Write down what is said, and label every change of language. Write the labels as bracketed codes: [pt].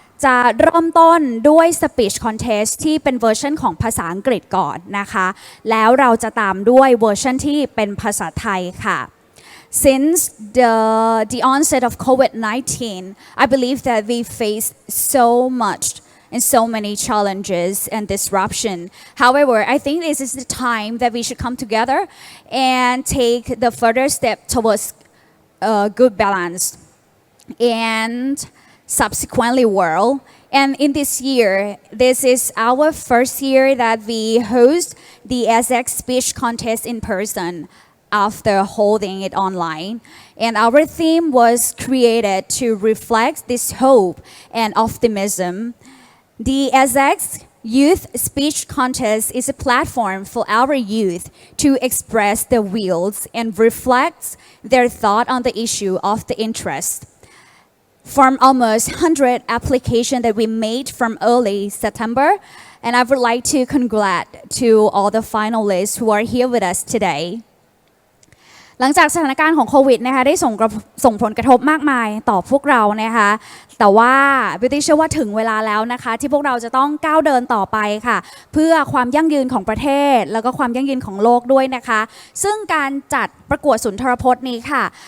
[th] จะเริ่มต้นด้วย speech contest ที่เป็นเวอร์ชันของภาษาอังกฤษก่อนนะคะแล้วเราจะตามด้วยเวอร์ชันที่เป็นภาษาไทยค่ะ [en] Since the onset of COVID-19 I believe that we faced so much and so many challenges and disruption. However, I think this is the time that we should come together and take the further step towards good balance and subsequently world. And in this year, this is our first year that we host the SX Speech Contest in person after holding it online. And our theme was created to reflect this hope and optimism.The SX Youth Speech Contest is a platform for our youth to express their views and reflect their thought on the issue of the interest. From almost 100 applications that we made from early September, and I would like to congratulate to all the finalists who are here with us today. [th] หลังจากสถานการณ์ของโควิดนะคะได้ส่งผลกระทบมากมายต่อพวกเรานะคะแต่ว่าบิวตี้เชื่อว่าถึงเวลาแล้วนะคะที่พวกเราจะต้องก้าวเดินต่อไปค่ะเพื่อความยั่งยืนของประเทศแล้วก็ความยั่งยืนของโลกด้วยนะคะซึ่งการจัดประกวดสุนทรพจน์นี้ค่ะ